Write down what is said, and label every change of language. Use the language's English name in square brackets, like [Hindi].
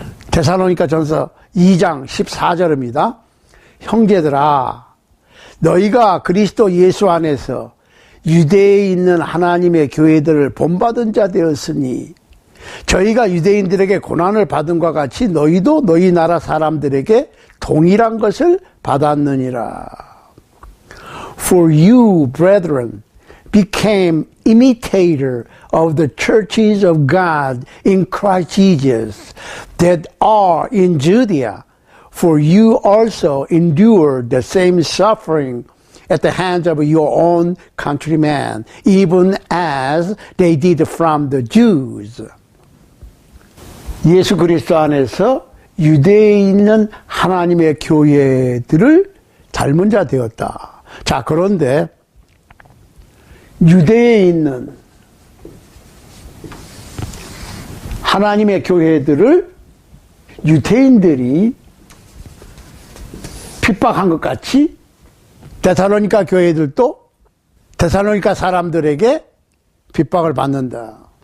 [Korean] 데살로니가 전서 2장 14절입니다. 형제들아, 너희가 그리스도 예수 안에서 유대에 있는 하나님의 교회들을 본받은 자 되었으니, 저희가 유대인들에게 고난을 받은 것 같이 너희도 너희 나라 사람들에게 동일한 것을 받았느니라. [English] For you, brethren, became imitator of the churches of God in Christ Jesus that are in Judea. For you also endured the same suffering at the hands of your own countrymen, even as they did from the Jews. [Korean] 예수 그리스도 안에서 유대에 있는 하나님의 교회들을 닮은 자 되었다. 자, 그런데 유대에 있는 하나님의 교회들을 유대인들이 핍박한 것 같이 데살로니가 교회들도 데살로니가 사람들에게 핍박을 받는다.